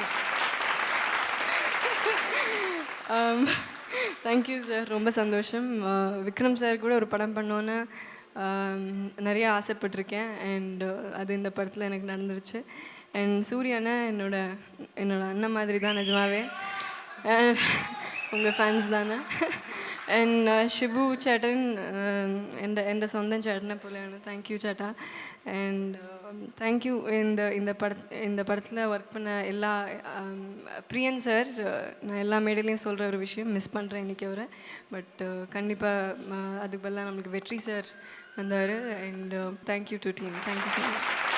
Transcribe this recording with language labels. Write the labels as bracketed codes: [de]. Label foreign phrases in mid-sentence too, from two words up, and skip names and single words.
[en] thank you sir, [ta] ரொம்ப சந்தோஷம். விக்ரம் சார் கூட ஒரு படம் பண்ணோன்னு நிறைய ஆசைப்பட்டிருக்கேன். அண்ட் அது இந்த படத்தில் எனக்கு நடந்துருச்சு. அண்ட் சூர்யானா என்னோட அண்ணன் மாதிரி தான் நிஜமாவே. உங்கள் ஃபேன்ஸ் தானே. [ml] അൻഡ് ഷിബു ചേട്ടൻ എൻ്റെ സ്വന്തം ചേട്ടനെ പോലെയാണ്. [en] thank you ചേട്ടാ. and thank you [ta] இந்த படத்தில் ஒர்க் பண்ண எல்லா பிரியன் சார். நான் எல்லா மேடையிலையும் சொல்கிற ஒரு விஷயம், மிஸ் பண்ணுறேன் இன்றைக்கி அவரை. பட் கண்டிப்பாக அதுக்கு பதிலாக நம்மளுக்கு வெற்றி சார் வந்தார். [en] and thank you to team. thank you so much.